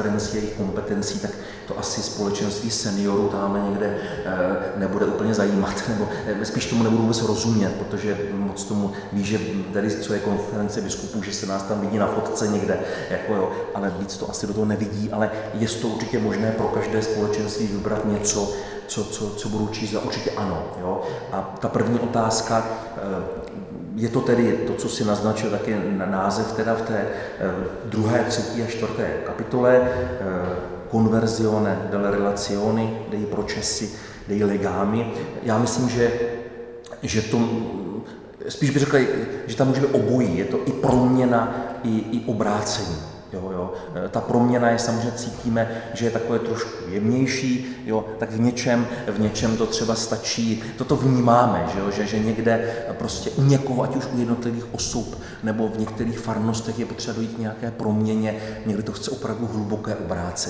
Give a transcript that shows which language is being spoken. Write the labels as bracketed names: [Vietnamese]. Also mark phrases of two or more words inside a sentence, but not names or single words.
[Czech] a jejich kompetencí, tak to asi společenství seniorů tam někde nebude úplně zajímat, nebo spíš tomu nebudou vůbec rozumět, protože moc tomu ví, že tady, co je konference biskupů, že se nás tam vidí na fotce někde, ale víc to asi do toho nevidí, ale je to určitě možné pro každé společenství vybrat něco, co budou číst, a určitě ano. Jo? A ta první otázka, je to tedy to, co si naznačil, tak je název teda v té 2., 3. a 4. kapitole, [Italian] Conversione delle relazioni dei processi dei legami. [Czech] Já myslím, že to spíš bych řekl, že tam může být obojí. Je to i proměna, i obrácení. Jo. Ta proměna je samozřejmě, cítíme, že je takové trošku jemnější, jo, tak v něčem to třeba stačí, toto vnímáme, že někde prostě u někoho, ať už u jednotlivých osob, nebo v některých farnostech je potřeba dojít k nějaké proměně, někdy to chce opravdu hluboké obrácení.